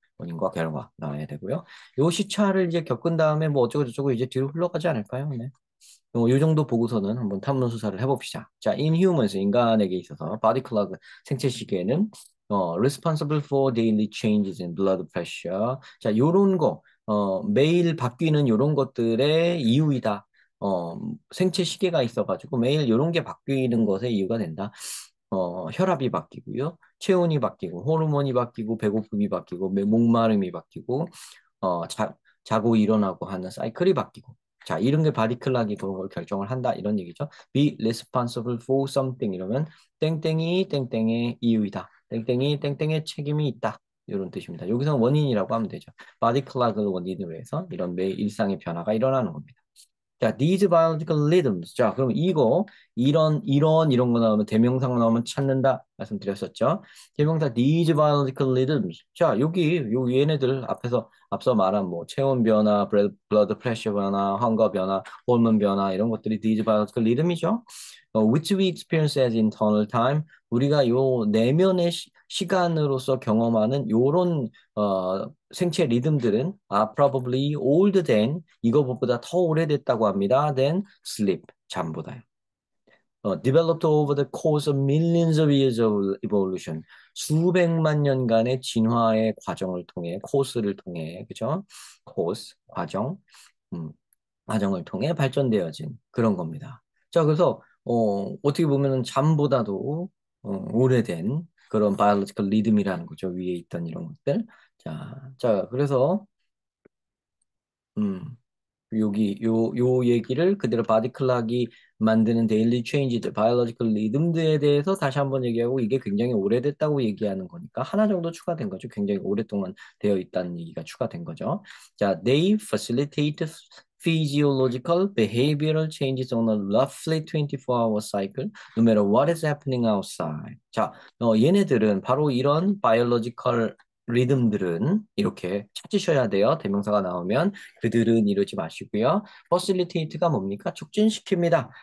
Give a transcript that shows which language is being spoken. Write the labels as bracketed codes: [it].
[ko] 원인과 결과 나와야 되고요. 요 시차를 이제 겪은 다음에 뭐 어쩌고 저쩌고 이제 뒤로 흘러가지 않을까요? 네. 요 정도 보고서는 한번 탐문 수사를 해봅시다. [en] 자, in humans, [ko] 인간에게 있어서 [en] body clock, [ko] 생체 시계는 [en] responsible for daily changes in blood pressure. [ko] 자, 요런 거, 매일 바뀌는 요런 것들의 이유이다. 생체 시계가 있어가지고 매일 요런 게 바뀌는 것의 이유가 된다. 혈압이 바뀌고요. 체온이 바뀌고, 호르몬이 바뀌고, 배고픔이 바뀌고, 목마름이 바뀌고, 자고 일어나고 하는 사이클이 바뀌고. 자, 이런 게 바디클락이 그런 걸 결정을 한다. 이런 얘기죠. [en] Be responsible for something [ko] 이러면 땡땡이 땡땡의 이유이다. 땡땡이 땡땡의 책임이 있다. 이런 뜻입니다. 여기서 원인이라고 하면 되죠. 바디클락을 원인으로 해서 이런 매일 일상의 변화가 일어나는 겁니다. [en] 자, these biological rhythms. [ko] 자, 그럼 이런 거 나오면 대명사가 나오면 찾는다 말씀드렸었죠. [en] 대명사 these biological rhythms. [ko] 자, 요 얘네들 앞서 말한 뭐 체온 변화, blood pressure 변화, 황과 변화, 호르몬 변화 이런 것들이 [en] these biological rhythm [ko] 이죠. [en] which we experience as internal time. [ko] 우리가 요 내면의 시간으로서 경험하는 요런 생체 리듬들은 [en] are probably older than [ko] 이거보다 더 오래됐다고 합니다. [en] than sleep [ko] 잠보다요. [en] developed over the course of millions of years of evolution. [ko] 수백만 년간의 진화의 과정을 통해, 코스를 통해, 그죠? 코스, 과정, 음, 과정을 통해 발전되어진 그런 겁니다. 자, 그래서, 어떻게 보면은 잠보다도, 오래된 그런 biological rhythm이라는 거죠. 위에 있던 이런 것들. 그래서, 음, 요 얘기를 그대로 바디클락이 만드는 데일리 체인지들, 바이올로지컬 리듬들에 대해서 다시 한번 얘기하고 이게 굉장히 오래됐다고 얘기하는 거니까 하나 정도 추가된 거죠. 굉장히 오랫동안 되어 있다는 얘기가 추가된 거죠. [en] 자, they facilitate physiological behavioral changes on a roughly 24-hour cycle, no matter what is happening outside. [ko] 자, 얘네들은 바로 이런 바이올로지컬 리듬들은 이렇게 찾으셔야 돼요. 대명사가 나오면 그들은 이러지 마시고요. facilitate가 뭡니까? 촉진시킵니다.